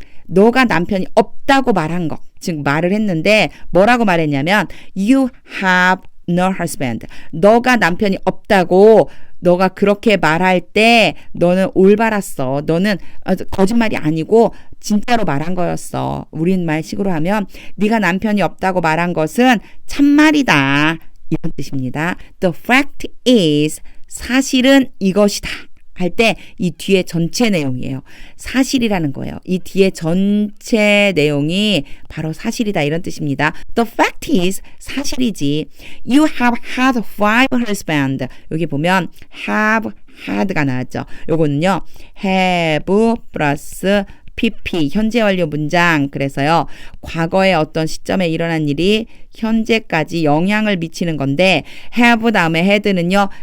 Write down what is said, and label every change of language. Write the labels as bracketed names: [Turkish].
[Korean] 너가 남편이 없다고 말한 거. 즉 말을 했는데 뭐라고 말했냐면 [English] You have no husband. [Korean] 너가 남편이 없다고 너가 그렇게 말할 때 너는 올바랐어. 너는 거짓말이 아니고 진짜로 말한 거였어. 우리말식으로 하면 네가 남편이 없다고 말한 것은 참말이다. 이런 뜻입니다. [English] The fact is [Korean] 사실은 이것이다. 할 때 이 뒤에 전체 내용이에요. 사실이라는 거예요. 이 뒤에 전체 내용이 바로 사실이다 이런 뜻입니다. [English] The fact is [Korean] 사실이지. [English] You have had 5 husbands. [Korean] 여기 보면 have had가 나왔죠. 요거는요. have 플러스 PP 현재 완료 문장. 그래서요. 과거의 어떤 시점에 일어난 일이 현재까지 영향을 미치는 건데 have 다음에 had는요.